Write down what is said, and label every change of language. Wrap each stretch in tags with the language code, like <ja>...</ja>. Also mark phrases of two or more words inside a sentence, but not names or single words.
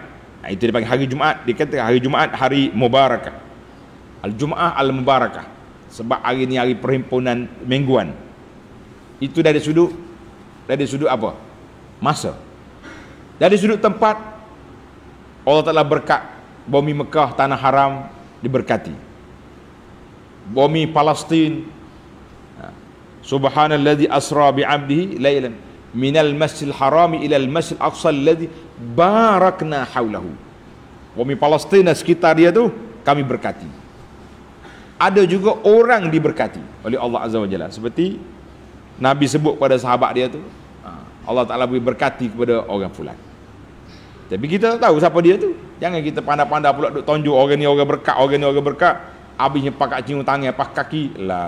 <ms>Itu dipanggil hari Jumaat. Dikatakan hari Jumaat hari mubarakah,</ms> <ar>الجمعة المباركة,</ar> <ms>sebab hari ni hari perhimpunan mingguan. Itu dari sudut apa? Masa. Dari sudut tempat, Allah Ta'ala berkat. Bumi Mekah, tanah haram diberkati. Bumi Palestin,</ms> <ar>سبحان الذي أسرى بعبده ليلا من المسجد الحرام إلى المسجد الأقصى الذي باركنا حوله.</ar> <ms>Bumi Palestin dan sekitar dia tu kami berkati. Ada juga orang diberkati oleh Allah</ms> <ar>عز وجل,</ar> <ms>seperti Nabi sebut pada sahabat dia tu, Allah Ta'ala beri berkati kepada orang fulan. Tapi kita tak tahu siapa dia tu. Jangan kita pandai-pandai pula duk tonjok orang ni orang berkat, orang ni orang berkat, habisnya pakai cium tangan, pakai kaki lah.</ms>